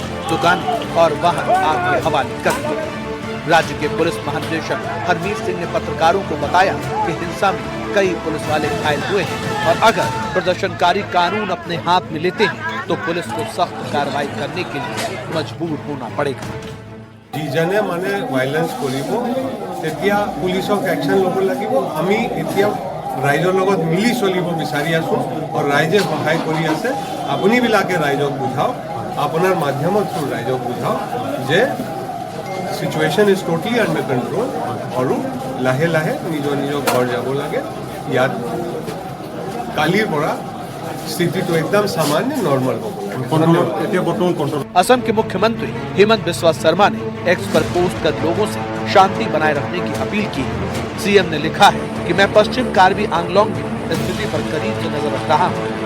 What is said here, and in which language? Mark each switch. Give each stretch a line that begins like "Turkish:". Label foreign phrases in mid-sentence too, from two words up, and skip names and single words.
Hindi: दुकानें और वाहन आग के हवाले कर दिए। राज्य के पुलिस महानिदेशक हरमीत सिंह ने पत्रकारों को बताया कि हिंसा में कई पुलिस वाले घायल हुए हैं और अगर प्रदर्शनकारी कानून अपने हाथ में लेते हैं तो पुलिस को सख्त कार्रवाई करने के लिए मजबूर होना पड़ेगा।
Assamese: যিজনে মানে ভায়লেন্স কৰিব তেতিয়া পুলিচক একশ্যন ল'ব লাগিব। আমি এতিয়া ৰাইজৰ লগত মিলি চলিব বিচাৰি আছো আৰু ৰাইজে সহায় কৰি আছে। আপুনি বিলাকে ৰাইজক বুঝাও, আপোনাৰ মাধ্যমত ৰাইজক বুঝাও যে
English: situation is totally under control
Assamese: আৰু লাহে লাহে নিজৰ নিজৰ ঘৰ যাব লাগে। ইয়াত কালিৰ পৰা
Hindi: स्थिति तो एकदम सामान्य नॉर्मल हो। असम के मुख्यमंत्री हेमंत बिस्वा शर्मा ने एक्स पर पोस्ट कर लोगों से शांति बनाए रखने की अपील की है। सीएम ने लिखा है कि मैं पश्चिम कार्बी आंगलोंग में स्थिति पर करीब से नजर रख रहा हूँ।